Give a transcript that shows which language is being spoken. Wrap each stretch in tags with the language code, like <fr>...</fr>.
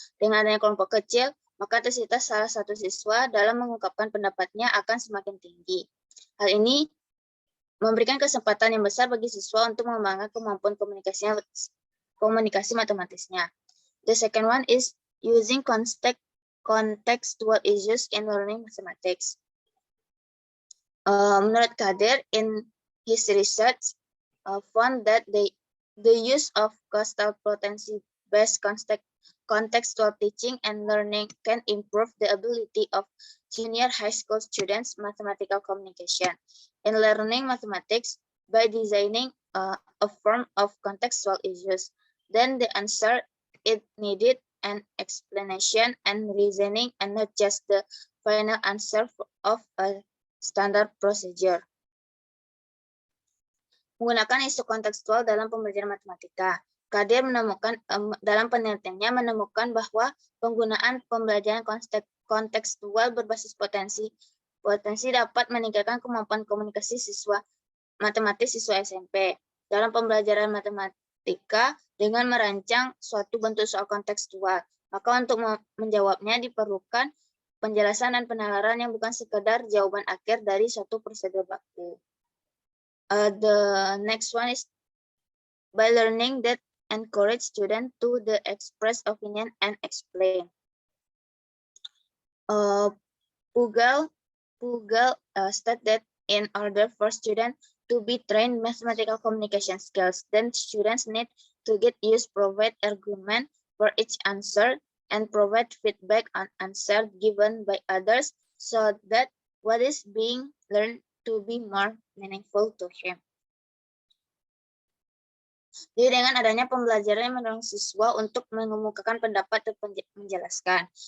<id>Dengan adanya kelompok kecil, maka intensitas salah satu siswa dalam mengungkapkan pendapatnya akan semakin tinggi. Hal ini memberikan kesempatan yang besar bagi siswa untuk mengembangkan kemampuan komunikasi matematisnya.</id> <en>The second one is using contextual issues in learning mathematics.</en> <id>Menurut</id> <en>Kader, in his research, found that the use of coastal potency-based contextual teaching and learning can improve the ability of junior high school students' mathematical communication in learning mathematics by designing a form of contextual issues. Then the answer it needed an explanation and reasoning and not just the final answer of a standard procedure.</en> <id>Menggunakan isu kontekstual dalam pembelajaran matematika. Kader menemukan dalam penelitiannya bahwa penggunaan pembelajaran kontekstual berbasis potensi dapat meningkatkan kemampuan komunikasi siswa SMP dalam pembelajaran matematika dengan merancang suatu bentuk soal kontekstual. Maka untuk menjawabnya diperlukan penjelasan dan penalaran yang bukan sekedar jawaban akhir dari suatu prosedur baku.</id> <en>The next one is by learning that encourage students to express opinion and explain. Pugal stated that in order for students to be trained mathematical communication skills, then students need to get used provide argument for each answer and provide feedback on answer given by others so that what is being learned to be more meaningful to him.</en> <id>Jadi dengan adanya pembelajaran yang mendorong siswa untuk mengemukakan pendapat dan menjelaskan.</id>